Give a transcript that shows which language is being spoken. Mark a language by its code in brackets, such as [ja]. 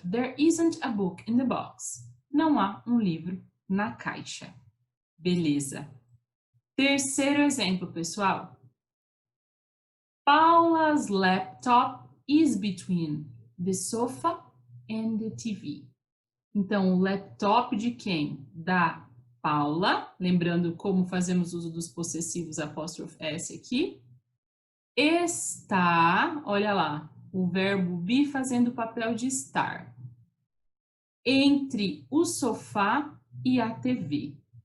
[en] There isn't a book in the box. [pt] Não há um livro na caixa. Beleza. Terceiro exemplo, pessoal. [en] Paula's laptop is between the sofa and the TV. [pt] Então, o laptop de quem? Da Paula. Lembrando como fazemos uso dos possessivos apóstrofe S aqui. Está, olha lá, o verbo be fazendo o papel de estar. Entre o sofá e a TV.